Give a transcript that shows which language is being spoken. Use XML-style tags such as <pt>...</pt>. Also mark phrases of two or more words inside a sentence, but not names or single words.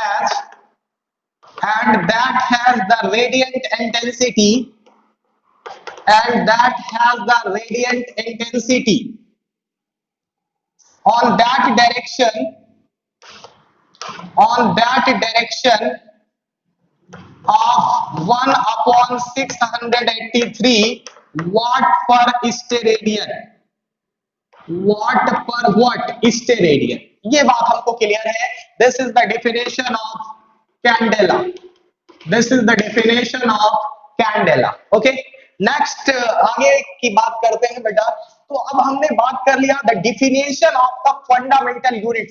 <en>has the radiant intensity, and that has the radiant intensity on that direction, on that direction of 1/683 watt per steradian, watt per watt steradian।</en> <hi>ये बात हमको क्लियर है।</hi> <en>This is the definition of candela, this is the definition of candela. Okay, next</en> <hi>आगे की बात करते हैं बेटा। तो अब हमने बात कर लिया</hi> <en>the definition of the fundamental units.</en>